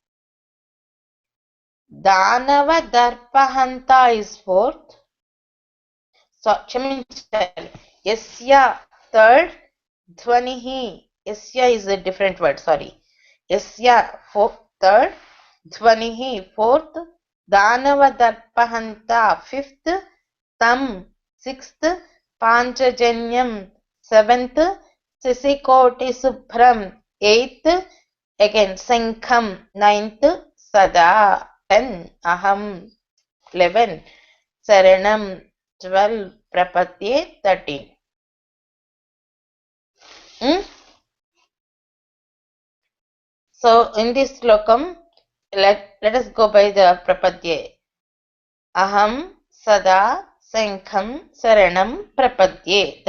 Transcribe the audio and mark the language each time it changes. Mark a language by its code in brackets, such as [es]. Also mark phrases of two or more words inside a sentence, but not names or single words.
[sa] Danava Darpahanta [en] is fourth. So, Yasya third. Dhvanihi. Yasya is a different word, sorry. Yasya third. Dhvanihi fourth. [sa] Danava Darpahanta [en] fifth. Tam sixth. Panchajanyam seventh. [sa] Sisikoti Subhram [en] eighth. Again Sankham ninth. Sada 10. Aham 11. Saranam 12. Prapatye 13. So in this slokam, let us go by the Prapatye. [sa] Aham Sada Sankham Saranam Prapatye.